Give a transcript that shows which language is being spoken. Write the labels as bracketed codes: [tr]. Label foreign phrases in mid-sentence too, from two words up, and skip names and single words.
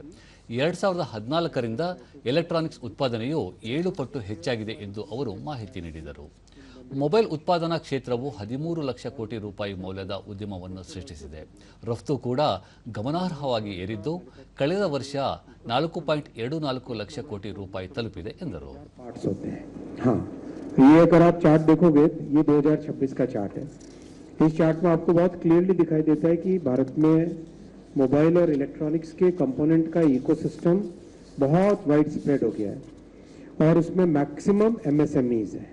[kn] 2014ರಿಂದ ಎಲೆಕ್ಟ್ರಾನಿಕ್ಸ್ ಉತ್ಪಾದನೆಯು 7 ಪಟ್ಟು ಹೆಚ್ಚಾಗಿದೆ ಎಂದು ಅವರು ಮಾಹಿತಿ ನೀಡಿದರು. ಮೊಬೈಲ್ ಉತ್ಪಾದನಾ ಕ್ಷೇತ್ರವು 13 ಲಕ್ಷ ಕೋಟಿ ರೂಪಾಯಿ ಮೌಲ್ಯದ ಉದ್ಯಮವನ್ನು ಸೃಷ್ಟಿಸಿದೆ. ರಫ್ತು ಕೂಡ ಗಮನಾರ್ಹವಾಗಿ ಏರಿದ್ದು ಕಳೆದ ವರ್ಷ 4.24 ಲಕ್ಷ ಕೋಟಿ ರೂಪಾಯಿ ತಲುಪಿದೆ ಎಂದರು. [hi] ये अगर आप चार्ट देखोगे, ये 2026 का चार्ट है. इस चार्ट में आपको बहुत क्लियरली दिखाई देता है कि भारत में मोबाइल और इलेक्ट्रॉनिक्स के कंपोनेंट का इकोसिस्टम बहुत [en] wide spread [hi] हो गया है और उसमें [en] maximum MSMEs [hi] है.